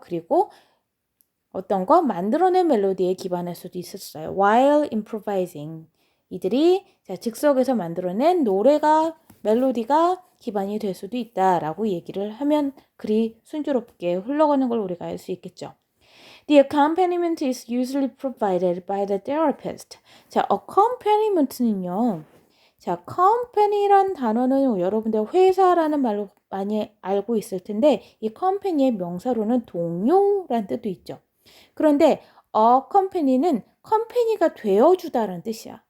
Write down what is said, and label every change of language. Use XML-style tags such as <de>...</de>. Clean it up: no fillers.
<ko>그리고 어떤 거 만들어낸 멜로디에 기반할 수도 있었어요.</ko> <en>while improvising</en> <ko>이들이 자, 즉석에서 만들어낸 노래가 멜로디가 기반이 될 수도 있다라고 얘기를 하면 글이 순조롭게 흘러가는 걸 우리가 알 수 있겠죠.</ko> <en>The accompaniment is usually provided by the therapist.</en> <ko>자, accompaniment,는요. 자, company란 단어는 여러분들 회사라는 말로 많이 알고 있을 텐데 이 company의 명사로는 동료란 뜻도 있죠. 그런데 accompany는 컴퍼니가 되어주다라는 뜻이야.</ko>